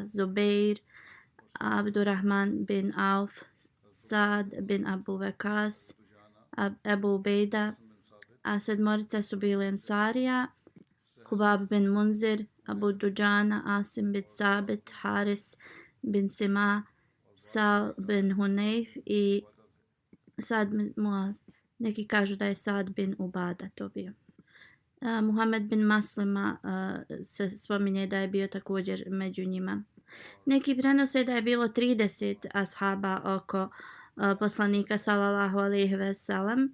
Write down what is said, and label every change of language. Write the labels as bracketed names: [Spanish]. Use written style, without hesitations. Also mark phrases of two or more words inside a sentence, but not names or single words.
[Bosnian] Zubeir, Abdurrahman bin Auf, Sad bin Abu Wakas, Ebu Ubejda, a 7 su bili Ensarija, Hubab bin Munzir, Abu Dujana, Asim bin Sabit, Haris bin Sima, Sal bin Hunayf i Sad bin Muaz. Neki kažu da je Sad bin Ubada to bio. Muhammed bin Maslima se spominje da je bio također među njima. Neki prenose da je bilo 30 ashaba oko poslanika [Arabic] sallallahu alejhi ve sellem.